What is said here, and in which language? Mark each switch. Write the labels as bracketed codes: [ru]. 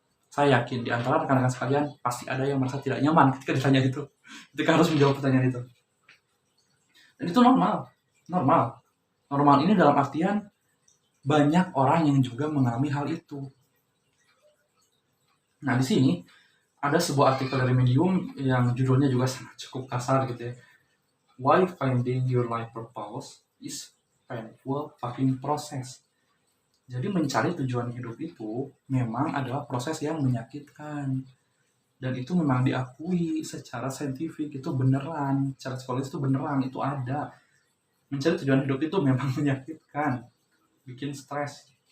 [id] Saya yakin di antara rekan-rekan sekalian pasti ada yang merasa tidak nyaman ketika ditanya itu, ketika harus menjawab pertanyaan itu. Dan itu normal. Normal ini dalam artian banyak orang yang juga mengalami hal itu. Nah, di sini ada sebuah artikel dari Medium yang judulnya juga sangat cukup kasar gitu ya. [en] Why finding your life purpose is painful fucking process. [id] Jadi mencari tujuan hidup itu memang adalah proses yang menyakitkan. Dan itu memang diakui secara saintifik, itu beneran, secara psikologis itu beneran, itu ada. Mencari tujuan hidup itu memang menyakitkan, bikin stres.